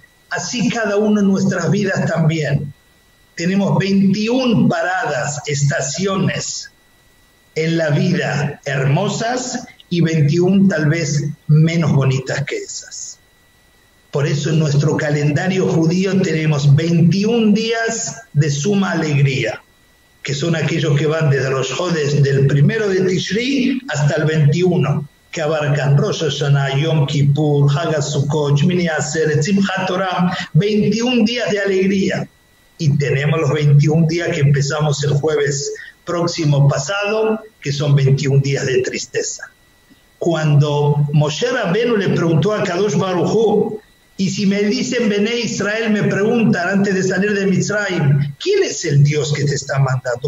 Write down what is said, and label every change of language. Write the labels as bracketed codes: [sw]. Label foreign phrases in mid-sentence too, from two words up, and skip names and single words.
[es] Así cada uno en nuestras vidas también. Tenemos 21 paradas, estaciones en la vida hermosas y 21 tal vez menos bonitas que esas. Por eso en nuestro calendario judío tenemos 21 días de suma alegría, que son aquellos que van desde Rosh Chodesh, del 1 de Tishri hasta el 21, que abarcan Rosh Hashanah, Yom Kippur, Hag HaSukkot, Shmini Atzeret, Simchat Torah, 21 días de alegría. Y tenemos los 21 días que empezamos el jueves próximo pasado, que son 21 días de tristeza. Cuando Moshe Rabbeinu le preguntó a [he] קדוש ברוך הוא, [es] y si me dicen Bnei Israel, me preguntan antes de salir de Mitzrayim, ¿quién es el Dios que te está mandando?